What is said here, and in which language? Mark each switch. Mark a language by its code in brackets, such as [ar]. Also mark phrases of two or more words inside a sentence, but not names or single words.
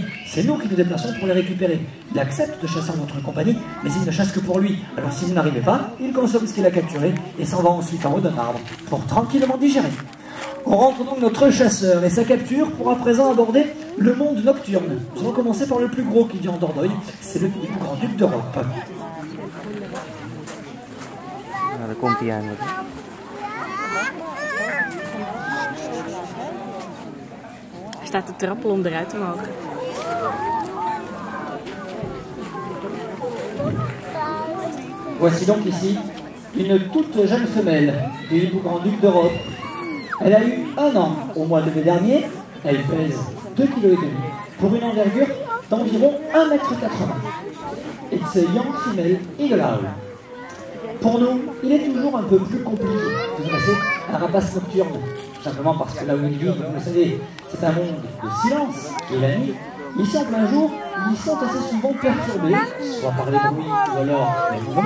[fr] C'est nous qui nous déplaçons pour les récupérer. Il accepte de chasser en notre compagnie, mais il ne chasse que pour lui. Alors si vous n'arrivez pas, il consomme ce qu'il a capturé et s'en va ensuite en haut d'un arbre pour tranquillement digérer. On rentre donc notre chasseur et sa capture pour à présent aborder le monde nocturne. Nous allons commencer par le plus gros qui vit en Dordogne, c'est le grand-duc d'Europe. [nl] Staat te trappelen om eruit te mogen. [fr] Voici donc ici une toute jeune femelle du hibou grand-duc d'Europe. Elle a eu 1 an au mois de mai dernier, elle pèse 2,5 kg pour une envergure d'environ 1,80 m. [en] It's a young female eagle owl. [fr] Pour nous, il est toujours un peu plus compliqué de dresser un rapace nocturne. Simplement parce que là où il vit, vous le savez, c'est un monde de silence. Et la nuit, ici en plein jour, ils sont assez souvent perturbés, soit par les bruits ou alors les mouvements.